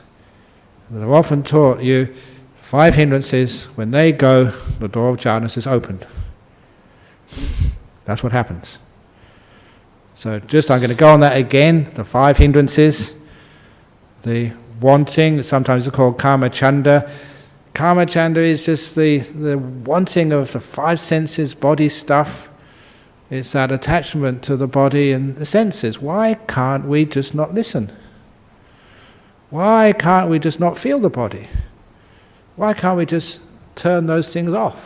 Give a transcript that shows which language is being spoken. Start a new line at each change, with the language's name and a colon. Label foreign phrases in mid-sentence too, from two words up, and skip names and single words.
English: And I've often taught you, 5 hindrances, when they go, the door of jhanas is opened. That's what happens. So I'm going to go on that again, the 5 hindrances, the wanting, sometimes it's called
Pali: kama chanda. Kama chanda
English: is just the wanting of the 5 senses, body stuff. It's that attachment to the body and the senses. Why can't we just not listen? Why can't we just not feel the body? Why can't we just turn those things off?